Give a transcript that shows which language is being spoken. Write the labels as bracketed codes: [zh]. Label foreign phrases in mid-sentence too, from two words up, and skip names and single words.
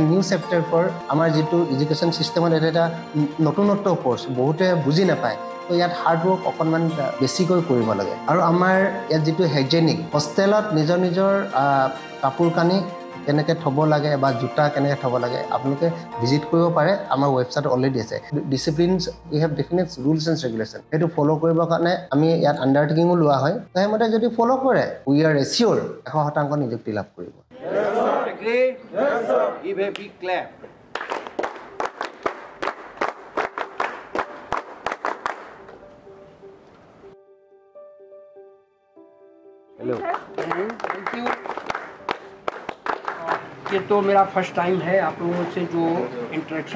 [en] New chapter for [as] আমাৰ যিটো এডুকেশ্যন ছিষ্টেমত এটা নতুনত্ব কোৰ্চ বহুতে বুজি নাপায় তো ইয়াত [en] hard work [as] অকণমান বেছিকৈ কৰিব লাগে আৰু আমাৰ ইয়াত যিটো হাইজেনিক হোষ্টেলত নিজৰ নিজৰ কাপোৰ কানি কেনেকৈ থ'ব লাগে বা জোতা কেনেকৈ থ'ব লাগে আপোনালোকে ভিজিট কৰিব পাৰে আমাৰ ৱেবছাইট অলৰেডি আছে [en] Disciplines we have definite rules and regulation [as] সেইটো ফ'ল' কৰিবৰ কাৰণে আমি ইয়াত আণ্ডাৰটেকিঙো লোৱা হয় সেইমতে যদি ফ'ল' কৰে [en] we are assure [as] 100% নিযুক্তি লাভ কৰিব [en] Hello thank you [hi] ये तो मेरा [en] first time [hi] है आप लोगों से जो इंटरेक्शन